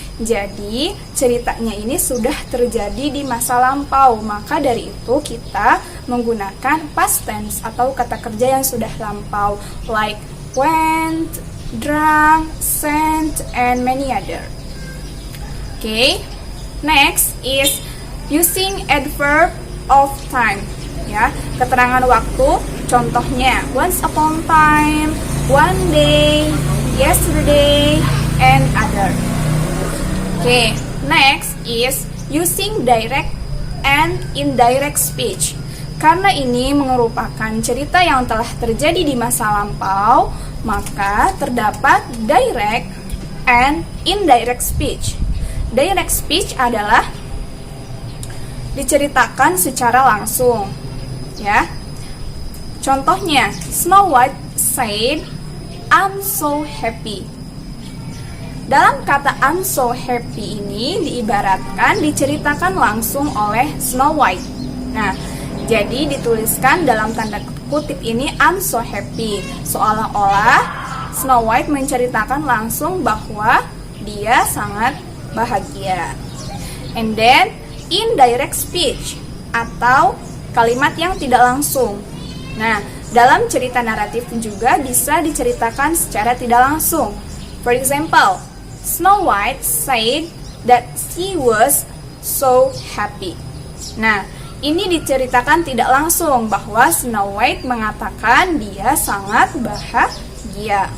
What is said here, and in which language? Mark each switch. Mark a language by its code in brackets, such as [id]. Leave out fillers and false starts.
[id] Jadi ceritanya ini sudah terjadi di masa lampau, maka dari itu kita menggunakan past tense atau kata kerja yang sudah lampau, [en] like went, drank, sent, and many other. Okay, next is using adverb of time. [id] Ya, keterangan waktu, contohnya [en] once upon time, one day, yesterday, and other. Okay, next is using direct and indirect speech. [id] Karena ini merupakan cerita yang telah terjadi di masa lampau, maka terdapat [en] direct and indirect speech. [id] Direct speech adalah diceritakan secara langsung. Ya, contohnya [en] Snow White said, "I'm so happy." [id] Dalam kata [en] "I'm so happy" [id] ini diibaratkan diceritakan langsung oleh Snow White. Nah, jadi dituliskan dalam tanda kutip ini [en] "I'm so happy", [id] seolah-olah Snow White menceritakan langsung bahwa dia sangat bahagia. [en] And then indirect speech [id] atau kalimat yang tidak langsung. Nah, dalam cerita naratif juga bisa diceritakan secara tidak langsung. [en] For example, Snow White said that she was so happy. [id] Nah, ini diceritakan tidak langsung bahwa Snow White mengatakan dia sangat bahagia.